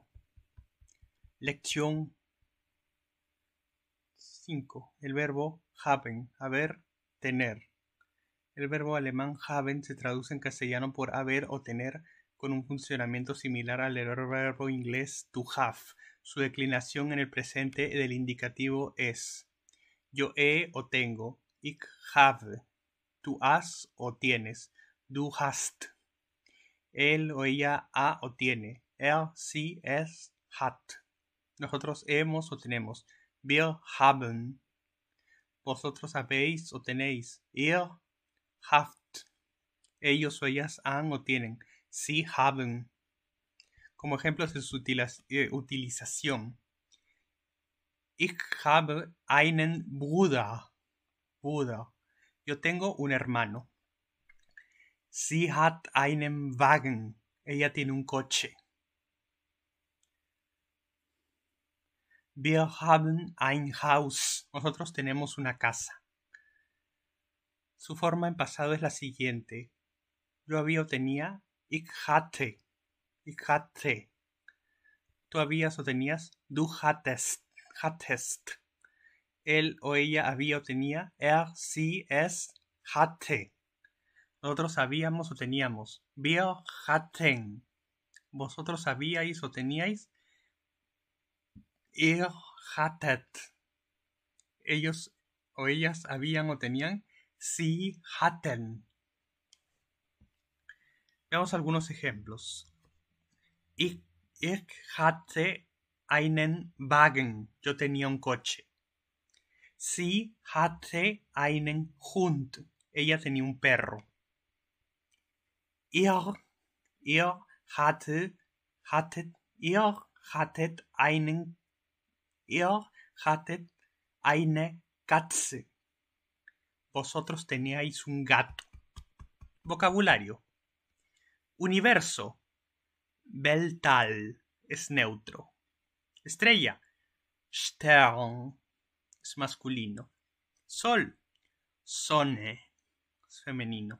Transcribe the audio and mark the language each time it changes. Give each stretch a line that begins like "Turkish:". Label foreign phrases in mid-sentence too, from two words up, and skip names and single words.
Spanish: Lección 5. El verbo haben, haber, tener. El verbo alemán haben se traduce en castellano por haber o tener, con un funcionamiento similar al del verbo inglés
English: to have.
Spanish: Su declinación en el presente del indicativo es Yo he o tengo.
German: Ich habe.
Spanish: Tú has o tienes.
German: Du hast.
Spanish: Él o ella ha o tiene.
German: Sie, es, hat.
Spanish: Nosotros hemos o tenemos.
German: Wir haben.
Spanish: Vosotros habéis o tenéis.
German: Ihr habt.
Spanish: Ellos o ellas han o tienen.
German: Sie haben.
Spanish: Como ejemplos de su utilización.
German: Ich habe einen Bruder.
Spanish: Yo tengo un hermano.
German: Sie hat einen Wagen.
Spanish: Ella tiene un coche.
German: Wir haben ein Haus.
Spanish: Nosotros tenemos una casa. Su forma en pasado es la siguiente. Yo había o tenía.
German: Ich hatte.
Spanish: Tú habías o tenías.
German: Du hattest.
Spanish: Él o ella había o tenía.
German: Sie, es, hatte.
Spanish: Nosotros habíamos o teníamos.
German: Wir hatten.
Spanish: Vosotros habíais o teníais.
German: Ihr hattet.
Spanish: Ellos o ellas habían o tenían.
German: Sie hatten.
Spanish: Veamos algunos ejemplos.
German: Ich hatte einen Wagen.
Spanish: Yo tenía un coche.
German: Sie hatte einen Hund.
Spanish: Ella tenía un perro.
German: Ihr hattet eine Katze.
Spanish: Vosotros teníais un gato. Vocabulario. Universo. Weltall es neutro. Estrella. Stern es masculino. Sol. Sonne es femenino.